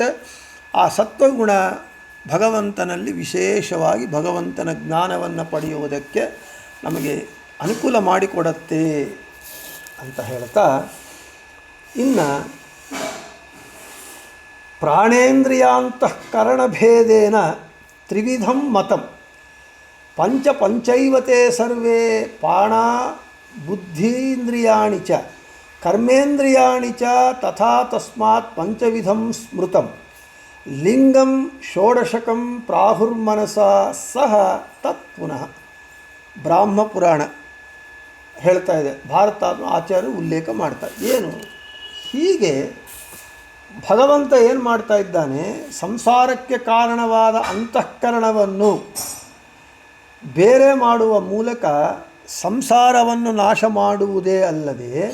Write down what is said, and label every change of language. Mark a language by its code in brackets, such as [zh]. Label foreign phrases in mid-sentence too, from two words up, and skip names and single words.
[kn] ಆ ಸತ್ವಗುಣ ಭಗವಂತನಲ್ಲಿ ವಿಶೇಷವಾಗಿ ಭಗವಂತನ ಜ್ಞಾನವನ್ನು ಪಡೆಯುವುದಕ್ಕೆ ನಮಗೆ ಅನುಕೂಲ ಮಾಡಿಕೊಡುತ್ತೆ ಅಂತ ಹೇಳ್ತಾ, ಇನ್ನು [sa] ಪ್ರಾಣೇಂದ್ರಿಯಾಂತಃಕರಣಭೇದೇನ ತ್ರಿವಿಧಂ ಮತಂ ಪಂಚೈವತೆ ಸರ್ವೇ ಪ್ರಾಣ ಬುದ್ಧೀಂದ್ರಿಯಾಣಿ ಚ ಕರ್ಮೇಂದ್ರಿಯಾಣಿ ಚ ತಥಾ ತಸ್ಮಾತ್ ಪಂಚವಿಧಂ ಸ್ಮೃತಂ ಲಿಂಗಂ ಷೋಡಶಕಂ ಪ್ರಾಹುರ್ಮನಸ ಸಹ ತತ್ ಪುನಃ. [kn] ಬ್ರಾಹ್ಮಪುರಾಣ ಹೇಳ್ತಾ ಇದೆ, ಭಾರತ ಆಚಾರ್ಯರು ಉಲ್ಲೇಖ ಮಾಡ್ತಾರೆ. ಏನು ಹೀಗೆ ಭಗವಂತ ಏನು ಮಾಡ್ತಾ ಇದ್ದಾನೆ, ಸಂಸಾರಕ್ಕೆ ಕಾರಣವಾದ ಅಂತಃಕರಣವನ್ನು ಬೇರೆ ಮಾಡುವ ಮೂಲಕ ಸಂಸಾರವನ್ನು ನಾಶ ಮಾಡುವುದೇ ಅಲ್ಲದೆ